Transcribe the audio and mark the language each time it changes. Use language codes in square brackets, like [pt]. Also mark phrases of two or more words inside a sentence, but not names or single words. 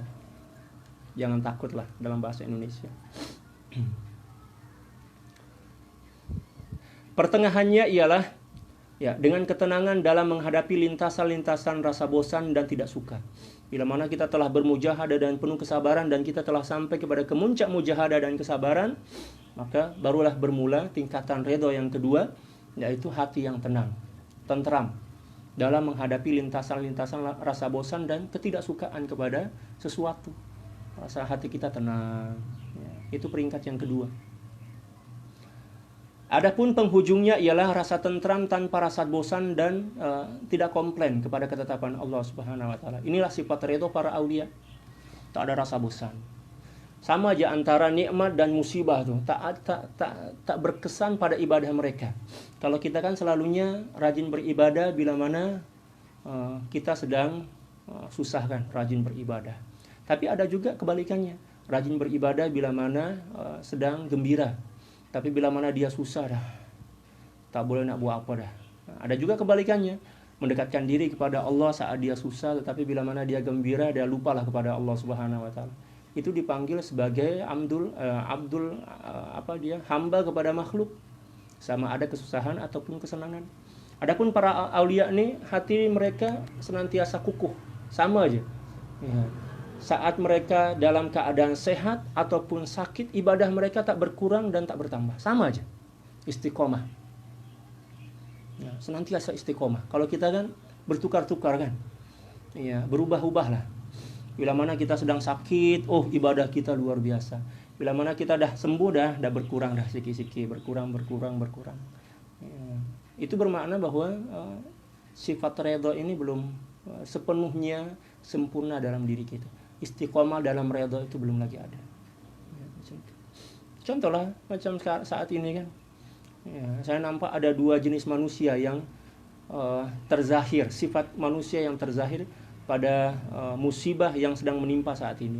[ms] Jangan takutlah dalam bahasa Indonesia. Pertengahannya ialah ya dengan ketenangan dalam menghadapi lintasan-lintasan rasa bosan dan tidak suka. Bila mana kita telah bermujahadah dan penuh kesabaran dan kita telah sampai kepada kemuncak mujahadah dan kesabaran, maka barulah bermula tingkatan redha yang kedua, yaitu hati yang tenang, tentram dalam menghadapi lintasan-lintasan rasa bosan dan ketidaksukaan kepada sesuatu. Rasa hati kita tenang. Ya, itu peringkat yang kedua. Adapun penghujungnya ialah rasa tentram tanpa rasa bosan dan tidak komplain kepada ketetapan Allah [ar] سبحانه وتعالى. [ms] Inilah sifat ridho para aulia. Tak ada rasa bosan. Sama aja antara nikmat dan musibah tuh, tak berkesan pada ibadah mereka. Kalau kita kan selalunya rajin beribadah bila mana kita sedang susah kan, rajin beribadah. Tapi ada juga kebalikannya. Rajin beribadah bila mana sedang gembira. Tapi bila mana dia susah dah, tak boleh nak buat apa dah. Ada juga kebalikannya, mendekatkan diri kepada Allah saat dia susah, tetapi bila mana dia gembira, dia lupalah kepada Allah [ar] سبحانه وتعالى. [ms] Itu dipanggil sebagai hamba kepada makhluk, sama ada kesusahan ataupun kesenangan. Adapun para aulia ni hati mereka senantiasa kukuh, sama aja. Ya. Saat mereka dalam keadaan sehat ataupun sakit, ibadah mereka tak berkurang dan tak bertambah. Sama aja. Istiqomah. Ya, senantiasa istiqomah. Kalau kita kan bertukar-tukar kan. Ya, berubah-ubah lah. Bila mana kita sedang sakit, ibadah kita luar biasa. Bila mana kita dah sembuh, dah berkurang, dah siki-siki, berkurang. Ya. Itu bermakna bahwa sifat redha ini belum sepenuhnya sempurna dalam diri kita. Istiqomah dalam redha itu belum lagi ada. Ya, contohlah macam saat ini kan, ya, saya nampak ada dua jenis manusia yang terzahir, sifat manusia yang terzahir pada musibah yang sedang menimpa saat ini.